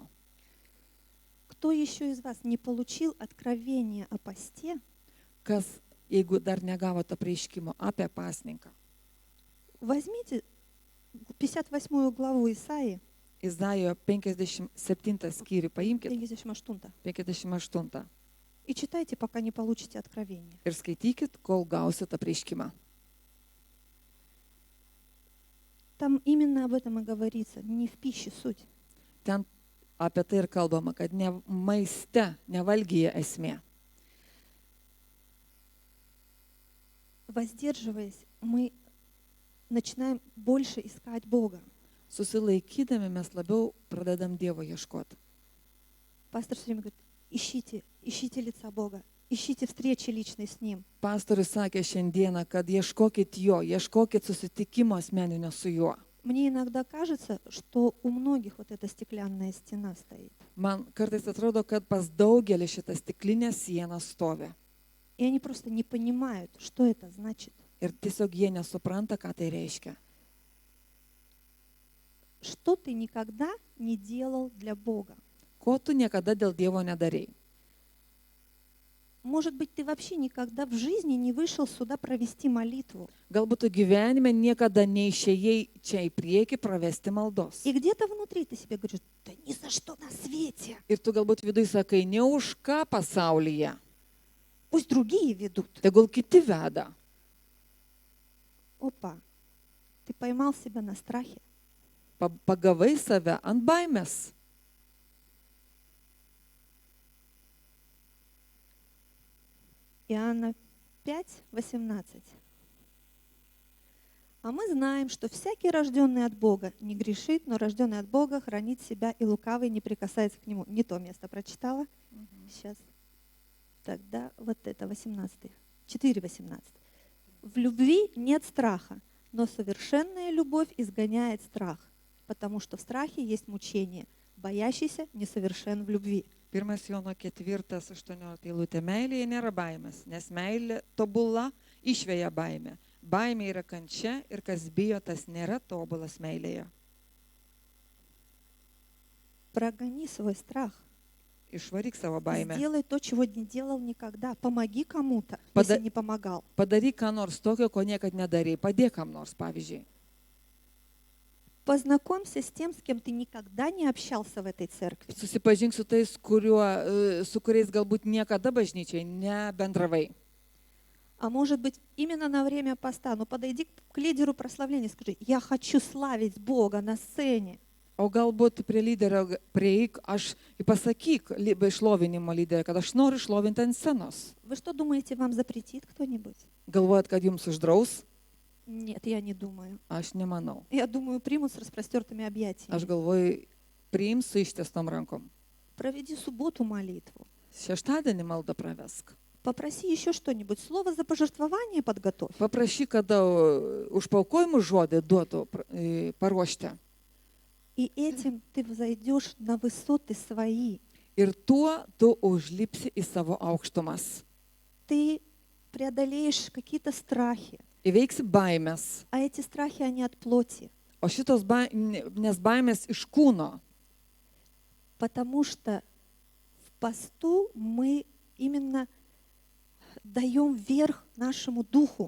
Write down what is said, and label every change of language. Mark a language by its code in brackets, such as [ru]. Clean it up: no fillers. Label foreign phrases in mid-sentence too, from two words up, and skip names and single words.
[ru] Кто еще из вас не получил откровение о посте, [lt] Kas, jeigu dar negavote apreiškimo apie pasninką? [ru] возьмите 58 главу Исаии, [lt] Izaijo 57 skyrių paimkite, [ru] 58, 58 и читайте, пока не получите откровение. [lt] ir skaitykit, kol gausit apreiškimą. [ru] Там именно об этом и говорится, не в пище суть. [lt] Ten apie tai ir kalbama, kad ne maiste, ne valgyje esmė. [ru] Воздерживаясь, мы начинаем больше искать Бога. [lt] Susilaikydami mes labiau pradedam Dievo ieškoti. [ru] Пастор все время говорит, ищите лица Бога, ищите встречи личной с Ним. [lt] Pastorius sakė šiandieną, kad ieškokit jo, ieškokit susitikimo asmeninio su juo. [ru] Мне иногда кажется, что у многих вот эта стеклянная стена стоит. [lt] Man kartais atrodo, kad pas daugelį šitą stiklinę sieną stovi. [ru] И они просто не понимают, что это значит. [lt] Ir tiesiog jie nesupranta, ką tai reiškia. [ru] Что ты никогда не делал для Бога? [lt] Ko tu niekada dėl Dievo nedarei? [ru] Может быть, ты вообще никогда в жизни не вышел сюда провести молитву. [lt] Galbūt tu gyvenime niekada neišėjai čia į priekį pravesti maldos. [ru] И где-то внутри ты себе говоришь, да ни за что на свете. [lt] Ir tu galbūt viduje sakai, ne už ką pasaulyje, [ru] Пусть другие ведут. [lt] tegul kiti veda. [ru] Опа, ты поймал себя на страхе. [lt] Pagavai save ant baimės. [ru] Иоанна 5:18. А мы знаем, что всякий, рожденный от Бога, не грешит, но рожденный от Бога хранит себя, и лукавый не прикасается к нему. Не то место прочитала. Сейчас. Тогда вот это 18. 4:18. В любви нет страха, но совершенная любовь изгоняет страх, потому что в страхе есть мучение. Боящийся несовершен в любви. [lt] 1 Jono 4:18 eilutė. Meilėje nėra baimės, nes meilė tobula išveja baimę. Baimė yra kančia ir kas bijo, tas nėra tobulas meilėje. [ru] Прогони свой страх. [lt] Išvaryk savo baimę. [ru] Сделай то, чего не делал никогда. Помоги кому-то, Пода- если не помогал. [lt] Padaryk ką nors tokio, ko niekad nedarei. Padėk kam nors, pavyzdžiui. [ru] Познакомься с тем, с кем ты никогда не общался в этой церкви. [lt] Susipažink su tais, su kuriais galbūt niekada bažnyčiai nebendravai. [ru] А может быть, именно на время поста, ну подойди к лидеру прославления и скажи, я хочу славить Бога на сцене. [lt] O galbūt prie lyderio prieik, aš pasakyk išlovinimo lyderio, kad aš noriu išlovinti ant scenos. [ru] Вы что думаете, вам запретит кто-нибудь? [lt] Galvojat, kad jums uždraus? [ru] Нет, я не думаю. [lt] Aš nemanau. [ru] Я думаю, примут с распростертыми объятиями. [lt] Aš galvoju, priims su ištiestom rankom. [ru] Проведи субботу молитву. [lt] Šeštadienį maldą pravesk. [ru] Попроси еще что-нибудь. Слово за пожертвование подготовь. [lt] Paprašyk, kada už paukojimų žodį duotų paruošti. [ru] И этим ты взойдешь на высоты свои. [lt] Ir tuo tu užlipsi į savo aukštumas. [ru] Ты преодолеешь какие-то страхи. [lt] Įveiksi baimės. [ru] А эти страхи, они от плоти. [lt] O šitos nes baimės iš kūno. [ru] Потому что в посту мы именно даем верх нашему духу.